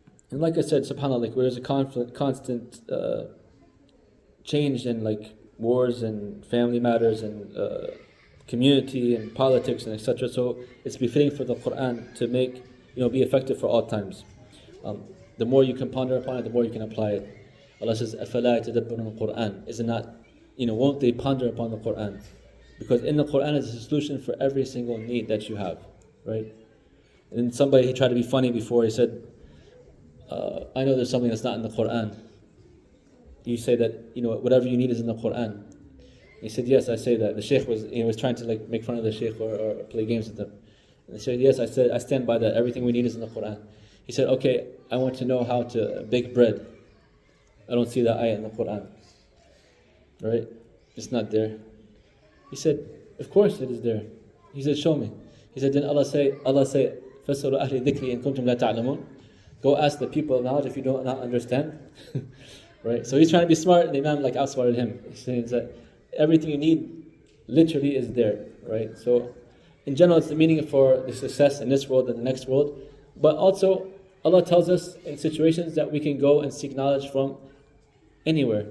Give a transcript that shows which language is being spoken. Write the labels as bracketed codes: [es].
[en] And like I said, subhanAllah, like where there's a constant change in like wars and family matters and community and politics and etc. So it's befitting for the Qur'an to make, be effective for all times. The more you can ponder upon it, the more you can apply it. Allah says, [ar] أَفَلَا يَتَدَبَّرُونَ الْقُرْآنَ. [en] Is it not, won't they ponder upon the Qur'an? Because in the Qur'an is a solution for every single need that you have, right? And then somebody, he tried to be funny before, he said, I know there's something that's not in the Qur'an. You say that, whatever you need is in the Qur'an. He said, yes, I say that. The Shaykh was trying to like make fun of the Shaykh or play games with him. And he said, yes, I stand by that. Everything we need is in the Qur'an. He said, okay, I want to know how to bake bread. I don't see that ayah in the Qur'an. Right? It's not there. He said, of course it is there. He said, show me. He said, didn't Allah say, [ar] فَاسْأَلُوا أَهْلِ الذِّكْرِ إِن كُنتُمْ لَا تَعْلَمُونَ? [en] Go ask the people of knowledge if you do not understand. Right? So he's trying to be smart, and the Imam like outsmarted him. He's saying that everything you need literally is there. Right? So in general, it's the meaning for the success in this world and the next world. But also, Allah tells us in situations that we can go and seek knowledge from anywhere.